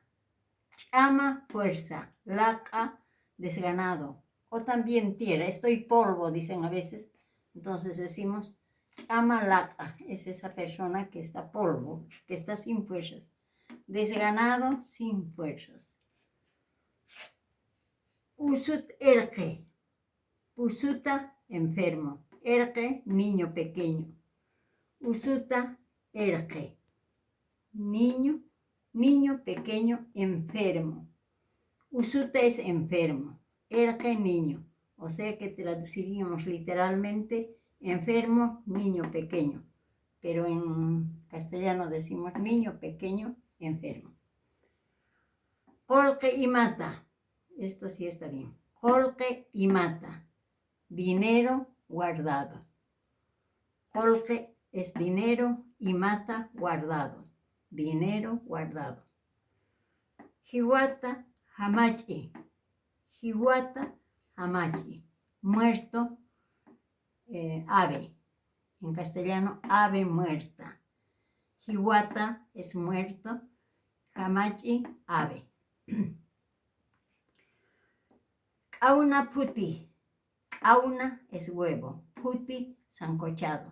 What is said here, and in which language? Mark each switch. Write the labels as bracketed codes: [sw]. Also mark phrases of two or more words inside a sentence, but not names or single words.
[es] Chama, fuerza. Laqa, desganado. O también tierra, estoy polvo, dicen a veces. Entonces decimos, [ay] chama laqa, [es] es esa persona que está polvo, que está sin fuerzas. Desganado, sin fuerzas. [ay] Usut erque, usuta, enfermo. Erque, [es] niño pequeño. [ay] Usuta erque, [es] niño pequeño, enfermo. Usuta es enfermo. Erque, niño, o sea que traduciríamos literalmente enfermo, niño pequeño, pero en castellano decimos niño pequeño, enfermo. Colque y mata, esto sí está bien. Colque y mata, dinero guardado. Colque es dinero y mata guardado, dinero guardado. [ay] Hiwata hamachi. Hiwata, hamachi, [es] muerto, ave. En castellano, ave muerta. Hiwata es muerto, hamachi, ave. [ay] Kauna puti. [es] Kauna es huevo. Puti, sancochado.